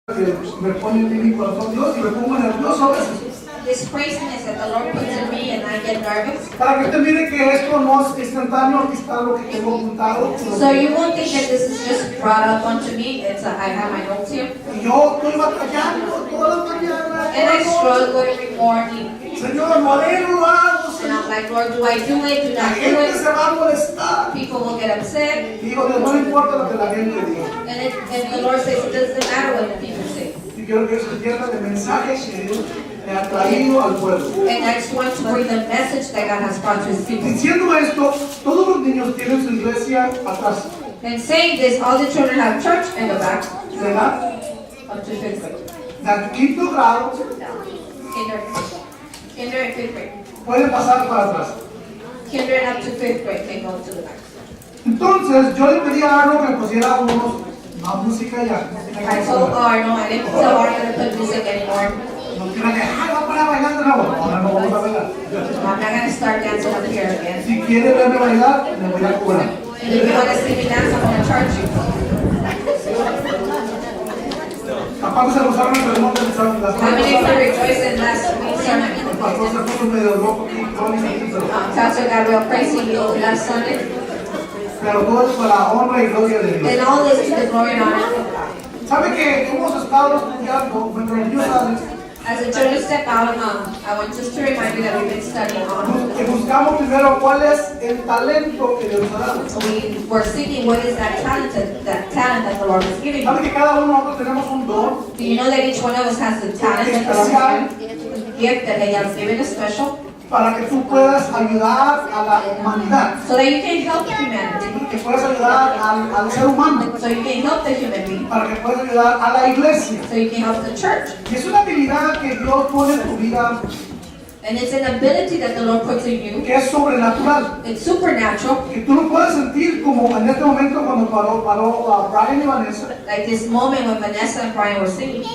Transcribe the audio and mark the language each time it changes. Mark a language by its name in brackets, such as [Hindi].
[Spanish] que me pone en mi corazón Dios y me pongo nervioso a veces. [English] This craziness that the Lord puts in me and I get nervous. [Spanish] Para que usted mire que esto no es instantáneo, aquí está lo que tengo apuntado. [English] So you won't think that this is just brought up onto me. I have my notes here. [Spanish] Y yo estoy batallando todas las mañanas. [English] And I struggle every morning. [Spanish] Señor, lo haré, no lo hago. [English] And I'm like, Lord, do I do it? Do [Spanish] La [English] not do [Spanish] gente [English] it? [Spanish] se va a molestar. [English] People will get upset. [Spanish] Y digo, Dios, no me importa lo que la gente diga. [English] And the Lord says it doesn't matter what the people say. [Spanish] Y quiero que se entienda el mensaje que Dios me ha traído al pueblo. [English] And I just want to bring the message that God has brought to His people. [Spanish] Diciendo esto, todos los niños tienen su iglesia atrás. [English] And saying this, all the children have church in the back. [Spanish] ¿Verdad? [English] Up to 5th grade. [Spanish] De quinto grado [English] Kinder and 5th grade. [Spanish] pueden pasar para atrás. [English] Kinder and up to 5th grade can go to the back. [Spanish] Entonces, yo le pedí a Arno que pusiera más música ya. [English] I told Arno, I didn't tell Arno to put music anymore. [Spanish] No quiero que, vamos a poner a bailar de nuevo. Ahora no vamos a bailar. [English] I'm not going to start dancing up here again. [Spanish] Si quiere verme bailar, me voy a cobrar. [English] And if you want to see me dance, I'm going to charge you. [Spanish] Capaz se gozaron el sermón de las [English] How many of you rejoiced in last week's sermon? [Spanish] El pastor se puso medio loco aquí, pero [English] Pastor got real crazy last Sunday. [Spanish] todo es para honra y gloria de Dios. [English] And all this is the glory and honor of God. [Spanish] ¿Sabe que hemos estado estudiando, mientras yo sale, [English] As the children step out, I want just to remind you that we've been studying on. [Spanish] que buscamos primero cuál es el talento que Dios ha dado? [English] We were seeking what is that talent that the Lord has given [Spanish] ¿Sabe [English] you. [Spanish] que cada uno de nosotros tenemos un don? [English] Do you know that each one of us has the talent that the Lord has given? The gift that He has given us special, [Spanish] Para que tú puedas ayudar a la humanidad, [English] so that you can help humanity, [Spanish] que puedas ayudar al ser humano, [English] so you can help the human being, [Spanish] para que puedas ayudar a la iglesia. [English] so you can help the church. [Spanish] Y es una habilidad que Dios pone en tu vida [English] And it's an ability that the Lord puts in you. [Spanish] que es sobrenatural, [English] It's supernatural, [Spanish] que tú lo puedes sentir como en este momento cuando paró Brian y Vanessa, [English] like this moment when Vanessa and Brian were singing.